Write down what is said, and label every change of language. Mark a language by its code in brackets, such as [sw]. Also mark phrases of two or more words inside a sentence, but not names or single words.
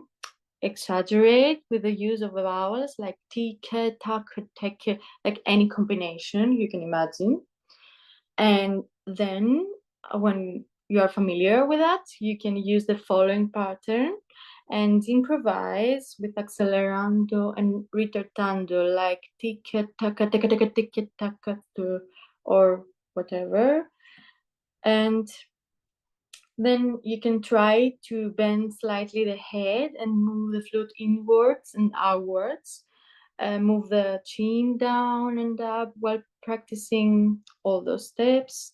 [en] Exaggerate with the use of the vowels like tike, tak, teke, like any combination you can imagine. And then when you are familiar with that, you can use the following pattern and improvise with accelerando and ritardando, like tike, taka, teke, teke, tike, taka, or whatever. And then you can try to bend slightly the head and move the flute inwards and outwards. Move the chin down and up while practicing all those steps.